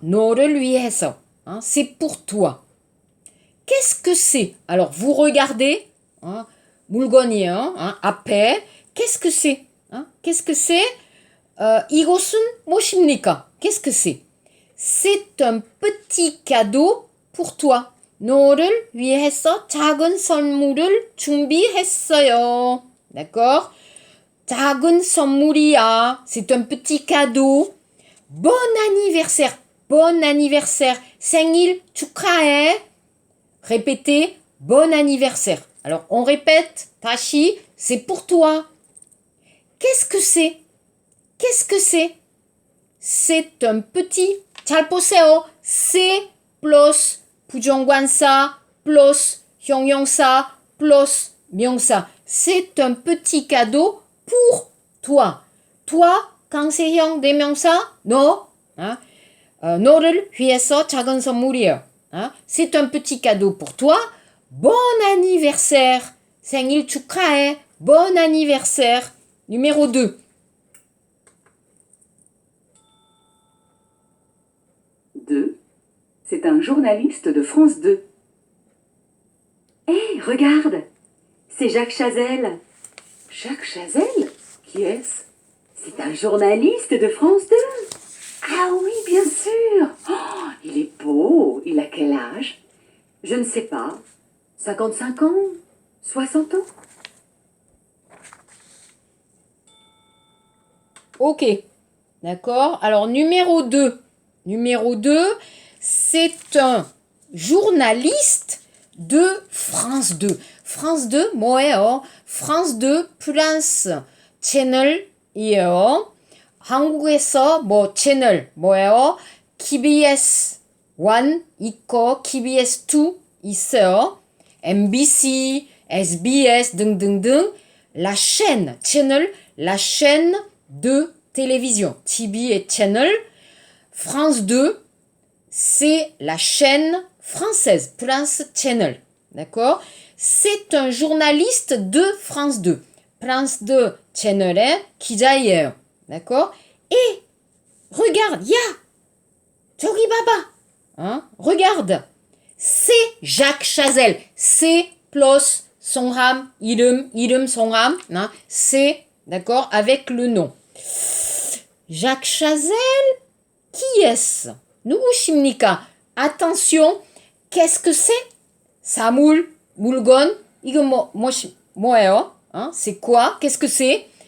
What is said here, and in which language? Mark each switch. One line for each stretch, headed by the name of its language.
Korean: 너를 위해서.
French: Hein? C'est pour toi. Qu'est-ce que c'est? Alors, vous regardez. Hein?
Korean: 물건이에요.
French: hein?
Korean: 앞에.
French: Qu'est-ce que c'est? hein? Qu'est-ce que c'est?
Korean: 이것은 무엇입니까?
French: Qu'est-ce que c'est? C'est un petit cadeau pour toi.
Korean: 너를 위해서 작은 선물을 준비했어요. D'accord? 작은 선물이야.
French: C'est un petit cadeau. Bon anniversaire. Bon anniversaire.
Korean: 생일 축하해.
French: Répétez. Bon anniversaire. Alors, on répète.
Korean: 다시.
French: C'est pour toi. Qu'est-ce que c'est? Qu'est-ce que c'est? C'est un petit.
Korean: 잘 보세요.
French: c'est plus 부정관사 plus 형용사 plus 명사. C'est un petit cadeau pour toi.
Korean: Toi, 강세형 대명사, 너.
French: hein?
Korean: 너를 위해서 작은 선물이에요.
French: hein? C'est un petit cadeau pour toi. Bon anniversaire.
Korean: 생일 축하해.
French: Bon anniversaire. Numéro 2. 2. C'est un journaliste de France 2. Hé, regarde! C'est Jacques Chazelle. Jacques Chazelle? Qui est-ce? C'est un journaliste de France 2. Ah oui, bien sûr! Oh, il est beau. Il a quel âge? Je ne sais pas. 55 ans? 60 ans? Ok. D'accord. Alors, numéro 2. Numéro 2, c'est un journaliste de France 2.
Korean: France 2 뭐예요? France 2 프랑스 채널이에요. 한국에서 뭐 채널 뭐예요? KBS 1 있고 KBS 2 있어요.
French: MBC, SBS 등등등. La chaîne, 채널, la chaîne de télévision. TV et channel. France 2, c'est la chaîne française, France Channel. D'accord? C'est un journaliste de France 2.
Korean: France 2 채널의 기자예요.
French: D'accord? Et regarde,
Korean: 저기 봐봐.
French: hein? Regarde. C'est Jacques Chazelle. C'est plus 성함, 이름 성함. hein? C'est, d'accord, avec le nom. Jacques Chazelle, qui est-ce?
Korean: 누구십니까?
French: Attention, qu'est-ce que c'est?
Korean: 사물, 물건, 이거 뭐예요?
French: hein? C'est quoi? Qu'est-ce que c'est?